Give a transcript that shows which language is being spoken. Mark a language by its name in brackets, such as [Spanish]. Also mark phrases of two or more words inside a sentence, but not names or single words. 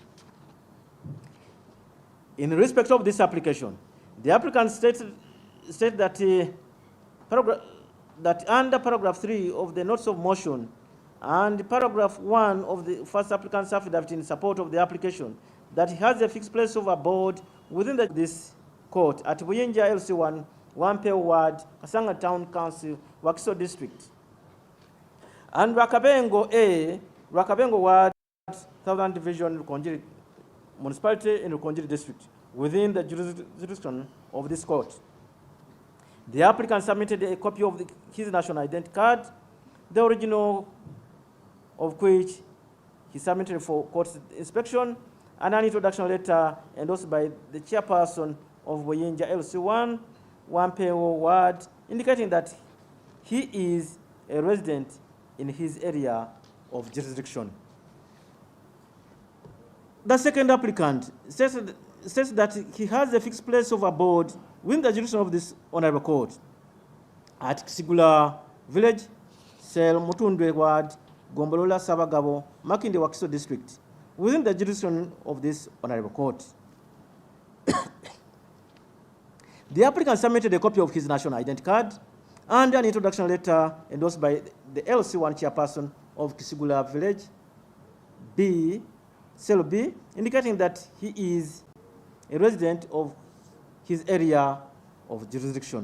[English] In respect of this application, the applicant states that, that under paragraph 3 of the notice of motion and paragraph 1 of the first applicant's affidavit in support of the application, that he has a fixed place of abode within this court at Buyinja LC1, Wampeo Ward, Kasanga Town Council, Wakiso District. And Rwakabengo A, Rwakabengo Ward, Southern Division, Rukonjiri Municipality in Rukonjiri District, within the jurisdiction of this court. The applicant submitted a copy of his national identity card, the original of which he submitted for court inspection, and an introduction letter endorsed by the chairperson of Buyinja LC1, Wampeo Ward, indicating that he is a resident in his area of jurisdiction. The second applicant says that he has a fixed place of abode within the jurisdiction of this honorable court at Kisigula Village, Sel Mutundwe Ward, Gombolola Sabagabo, Makinde Wakiso District, within the jurisdiction of this honorable court. The applicant submitted a copy of his national identity card and an introduction letter endorsed by the LC1 chairperson of Kisigula Village, Cell B, indicating that he is a resident of his area of jurisdiction.